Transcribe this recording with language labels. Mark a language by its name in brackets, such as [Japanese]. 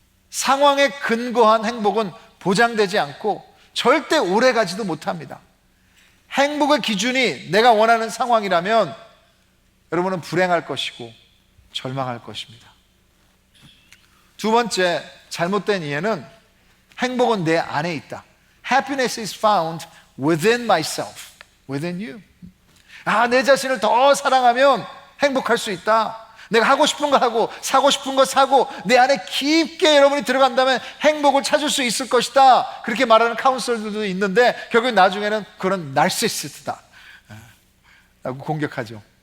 [Korean] 상황에 근거한 행복은 보장되지 않고 절대 오래가지도 못합니다. 행복의 기준이 내가 원하는 상황이라면 여러분은 불행할 것이고 절망할 것입니다. 두 번째 잘못된 이해는 행복은 내 안에 있다. [English] Happiness is found within myself, within you. [Korean] 내 자신을 더 사랑하면 행복할 수 있다. 내가 하고 싶은 거 하고 사고 싶은 거 사고 내 안에 깊게 여러분이 들어간다면 행복을 찾을 수 있을 것이다. 그렇게 말하는 카운슬러들도 있는데 결국 나중에는 그런 나르시시스트다 라고 공격하죠.